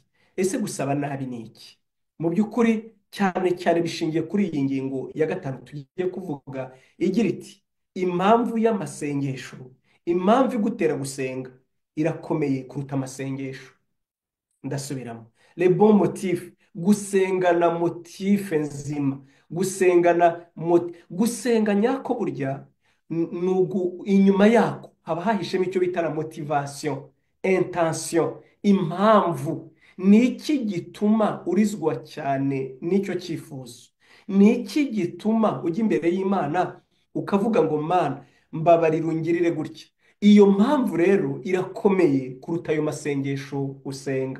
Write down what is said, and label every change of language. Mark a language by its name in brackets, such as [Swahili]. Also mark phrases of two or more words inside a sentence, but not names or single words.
[Kinyarwanda] Ese gusaba nabi ni iki? Mu by'ukuri cyane cyane bishingiye kuri iyi ngingo ya gatanu tugiye kuvuga, igira iti, impamvu y'amasengesho, impamvu igutera gusenga irakomeye kuruta amasengesho. Ndasubiramo, [French] le bon motif, [Kinyarwanda] gusengana motife nzima, gusenga nyako burya inyuma yako haba hahishemo icyo bita [French] la motivation, intention, [Kinyarwanda] impamvu. Ni iki gituma urizwa cyane n'icyo cyifuzo? Ni iki gituma ujya imbere y'Imana ukavuga ngo Mana mbabarira ungirire gutya? Iyo mpamvu rero irakomeye kuruta ayo masengesho usenga.